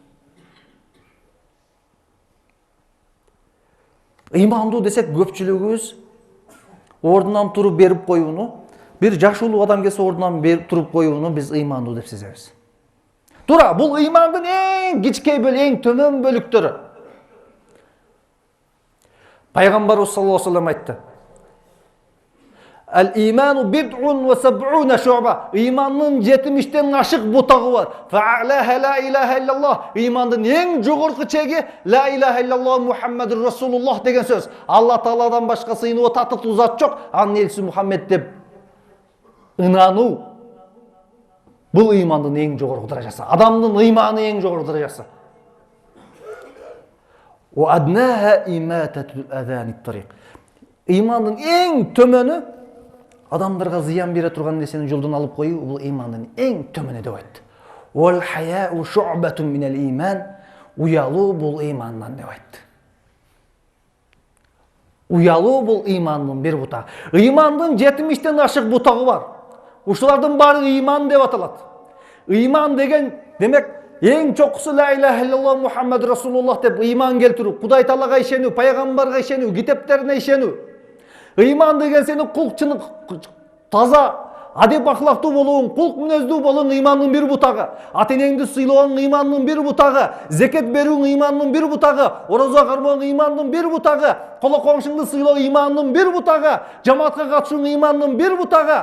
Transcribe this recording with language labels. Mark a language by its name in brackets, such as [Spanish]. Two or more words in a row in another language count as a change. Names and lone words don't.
[Kyrgyz] Ыймандуу десек көпчүлүгүбүз ордунан туруп берип коюуну, бир жаш улуу адам келсе ордунан берип туруп коюуну биз ыймандуу деп сезебиз. Туура, бул ыймандын эң кичкей эң төмөн бөлүктөрү. Пайгамбарыбыз [Arabic] صلى الله عليه وسلم [Kyrgyz] айтты. [Arabic] الإيمان بضع وسبعون شعبة. [Kyrgyz] Ыймандын 70тен ашык бутагы бар. [Arabic] فأعلاها لا إله إلا الله. [Kyrgyz] Ыймандын эң жогорку чеги [Arabic] لا إله إلا الله محمد رسول الله [Kyrgyz] деген сөз. Алла Тааладан башка сыйынуу татыктуу зат жок, анын элчиси Мухаммед деп ынануу. Бул ыймандын эң жогорку даражасы. Адамдын ыйманы эң жогорку даражасы. [Arabic] وأدناها إماتة الأذى عن الطريق. [Kyrgyz] Ыймандын эң төмөнү адамдарга зыян бере турган нерсени жолдон алып коюу, бул ыймандын эң төмөнү деп айтты. [Arabic] والحياء شعبة من الإيمان. [Kyrgyz] Уялуу бул ыймандан деп айтты. Уялуу бул ыймандын бир бутагы. Ыймандын 70тен ашык бутагы бар. Ушулардын баары ыйман деп аталат. Ыйман деген демек эң чокусу [Arabic] لا إله إلا الله محمد رسول الله [Kyrgyz] деп ыйман келтирүү, Кудай Таалага ишенүү, пайгамбарга ишенүү, китептерине ишенүү. Ыйман деген сени кулчулук таза, адеп ахлактуу болууң, кулк мүнөздүү болууң ыймандын бир бутагы. Ата-энеңди сыйлооң ыймандын бир бутагы, зекет берүүң ыймандын бир бутагы, ораза кармооң ыймандын бир бутагы, коло коңшуңду сыйлоо ыймандын бир бутагы, жамаатка катышууң ыймандын бир бутагы.